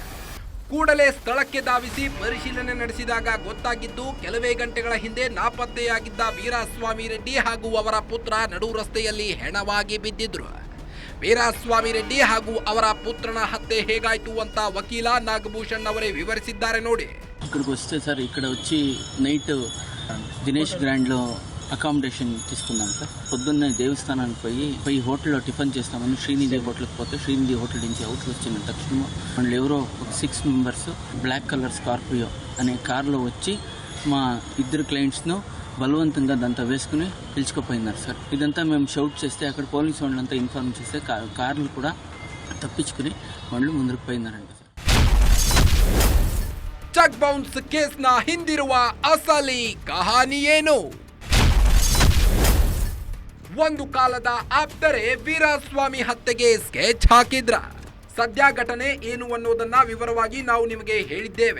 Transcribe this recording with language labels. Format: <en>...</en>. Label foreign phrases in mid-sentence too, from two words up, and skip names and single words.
<kn>ಕೂಡಲೇ ಸ್ಥಳಕ್ಕೆ ಧಾವಿಸಿ ಪರಿಶೀಲನೆ ನಡೆಸಿದಾಗ ಗೊತ್ತಾಗಿದ್ದು ಕೆಲವೇ ಗಂಟೆಗಳ ಹಿಂದೆ ನಾಪತ್ತೆಯಾಗಿದ್ದ ವೀರಸ್ವಾಮಿ ರೆಡ್ಡಿ ಹಾಗೂ ಅವರ ಪುತ್ರ ನಡು ರಸ್ತೆಯಲ್ಲಿ ಹೆಣವಾಗಿ ಬಿದ್ದಿದ್ರು. ವೀರಸ್ವಾಮಿ ರೆಡ್ಡಿ ಹಾಗೂ ಅವರ ಪುತ್ರನ ಹತ್ಯೆ ಹೇಗಾಯ್ತು ಅಂತ ವಕೀಲ నాగభూషణ్ ಅವರೇ వివరిಸಿದ್ದಾರೆ ನೋಡಿ.</kn> <te>ఇక్కడికి వస్తే సార్ ఇక్కడ వచ్చి నైట్ దినేష్ గ్రాండ్లో అకామిడేషన్ తీసుకున్నాం సార్. పొద్దున్నే దేవస్థానానికి పోయి హోటల్లో టిఫిన్ చేస్తామని శ్రీనిధి హోటల్కి పోతే శ్రీనిధి హోటల్ నుంచి అవుట్ వచ్చిన తక్షణ వాళ్ళు ఎవరో ఒక 6 మెంబర్స్</te> <en>black color</en> <te>స్కార్పియో అనే కార్లో వచ్చి మా ఇద్దరు క్లయింట్స్ను బలవంతంగా దాంతో వేసుకుని పిలుచుకుపోయినారు సార్. ఇదంతా మేము షౌట్ చేస్తే అక్కడ పోలీసు వాళ్ళంతా ఇన్ఫార్మ్ చేస్తే కార్లు కూడా తప్పించుకుని వాళ్ళు ముందుకు పోయినారంట సార్.</te> <en>check bounce caseನ</en> <kn>ಹಿಂದಿರುವ ಅಸಲಿ ಕಹಾನಿ ಏನು? ಒಂದು ಕಾಲದ ಆಪ್ತರೇ ವೀರಸ್ವಾಮಿ ಹತ್ಯೆಗೆ ಸ್ಕೆಚ್ ಹಾಕಿದ್ರ. ಸದ್ಯ ಘಟನೆ ಏನು ಅನ್ನೋದನ್ನ ವಿವರವಾಗಿ ನಾವು ನಿಮಗೆ ಹೇಳಿದ್ದೇವೆ.</kn>